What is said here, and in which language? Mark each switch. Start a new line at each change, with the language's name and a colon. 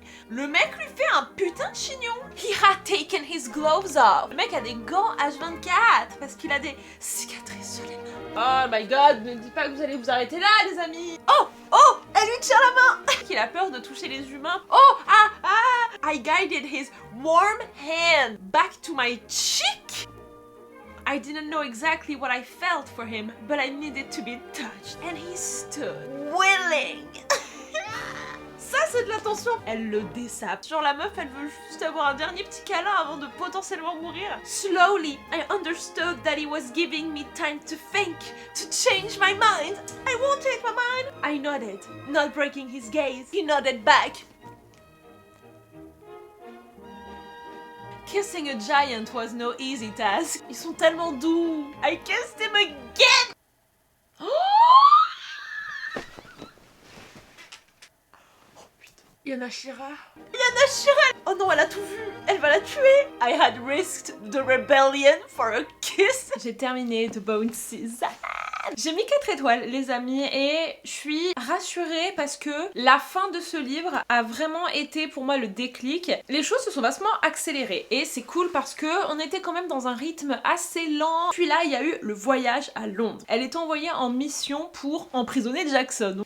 French: Le mec lui fait un putain de chignon.
English: He had taken his gloves off.
French: Le mec a des gants H24 parce qu'il a des cicatrices sur les mains.
English: Oh my god,
French: ne dites pas que vous allez vous arrêter là, les amis. Oh, elle lui tire la main. Il a peur de toucher les humains.
English: Oh, I guided his warm hand back to my cheek. I didn't know exactly what I felt for him, but I needed to be touched. And he stood willing.
French: Ça c'est de l'attention. Elle le dessape. Genre la meuf elle veut juste avoir un dernier petit câlin avant de potentiellement mourir.
English: Slowly, I understood that he was giving me time to think, to change my mind. I won't change my mind. I nodded, not breaking his gaze. He nodded back. Kissing a giant was no easy task.
French: Ils sont tellement doux.
English: I kissed him again. Oh!
French: Il y a Nashira. Oh non, elle a tout vu. Elle va la tuer.
English: I had risked the rebellion for a kiss.
French: J'ai terminé The Bone Season. J'ai mis 4 étoiles, les amis, et je suis rassurée parce que la fin de ce livre a vraiment été pour moi le déclic. Les choses se sont vastement accélérées et c'est cool parce que on était quand même dans un rythme assez lent. Puis là, il y a eu le voyage à Londres. Elle est envoyée en mission pour emprisonner Jackson.